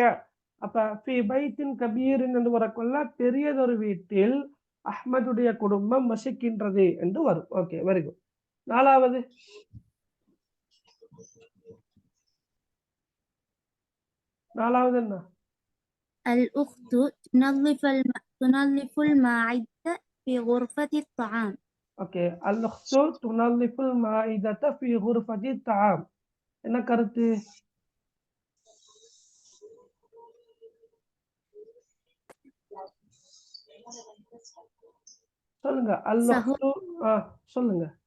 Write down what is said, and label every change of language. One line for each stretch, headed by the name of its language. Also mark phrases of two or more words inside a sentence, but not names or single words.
Tamil: அப்ப
Arabic: في بيت كبير
Tamil: என்று வரக்குள்ள பெரியதொரு வீட்டில் அஹ்மதுடைய குடும்பம் வசிக்கின்றது என்று வரும். ஓகே,
English: very good.
Tamil: நாலாவது என்ன?
Arabic: الأخت تنظف المائدة في غرفة الطعام. ஓகே, الأخت تنظف المائدة في غرفة الطعام.
Tamil: என்ன கருத்து? சொல்லுங்க. அல்-உக்து சொல்லுங்க.